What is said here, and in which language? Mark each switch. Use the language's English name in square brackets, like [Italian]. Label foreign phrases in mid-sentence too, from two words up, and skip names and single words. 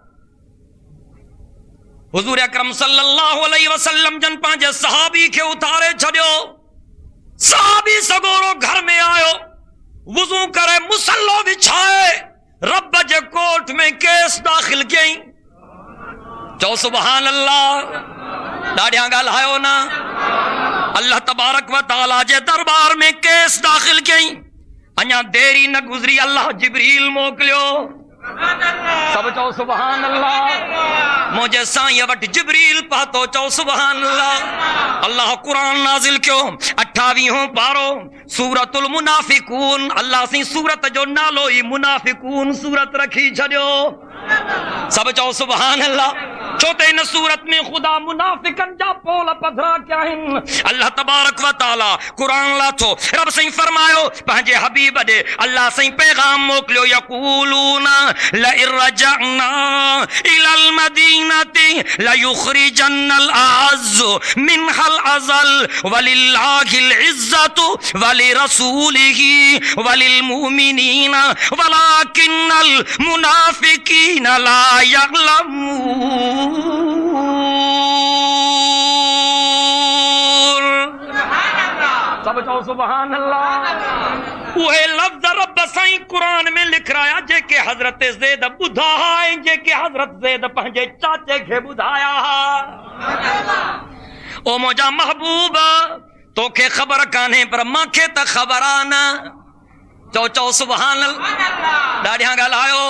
[Sindhi] हुज़ूर अकरम [Arabic] صلى الله عليه وسلم [Sindhi] जन पंहिंजे सहाबी खे उतारे छॾियो। सहाबी सगोरो घर में आयो, वुज़ू करे मुसल्लो विछाए रब जे कोट में केस दाख़िल कयईं। चओ [Arabic] سبحان الله, [Sindhi] ॾाढियां ॻाल्हायो न। अल्लाह [Arabic] تبارك وتعالى [Sindhi] जे दरबार में केस दाख़िल कयईं। अञा देरी न गुज़री, अल्लाह जिब्रील मोकिलियो। सब चओ [Arabic] سبحان الله. [Sindhi] मुझे साईं वटि जिब्रील पातो, चओ [Arabic] سبحان الله. [Sindhi] अल्लाह कुरान नाज़िल कयो 28 पारो सूरतुल मुनाफिकून। अल्लाह सी सूरत जो नालो ही मुनाफिकून सूरत रखी छॾियो। सब चओ [Arabic] سبحان الله. [Sindhi] छो त इन सूरत में ख़ुदा मुनाफिकन जा पोल पधरा क्या आहिनि। अल्लाह [Arabic] تبارك وتعالى [Sindhi] कुरान लाथो, रब सही फरमायो पंहिंजे हबीब ॾे अल्लाह सही पैगाम मोकिलियो। [Arabic] يقولون لئن رجعنا إلى المدينة ليخرجن الأعز منها الأذل ولله العزة ولرسوله وللمؤمنين ولكن المنافقين لا يعلمون. [Sindhi] सब चओ [Arabic] سبحان الله. [Sindhi] उहे लफ्ज़ रब साईं कुरान में लिख रहा है जेके हज़रत ज़ैद ॿुधा है, जेके हज़रत ज़ैद पंहिंजे चाचे खे ॿुधाया। ओ मुंहिंजा महबूब, तोखे ख़बर कान्हे पर मांखे त ख़बर आ न। चओ चओ [Arabic] سبحان الله. [Sindhi] ॾाढियां ॻाल्हायो।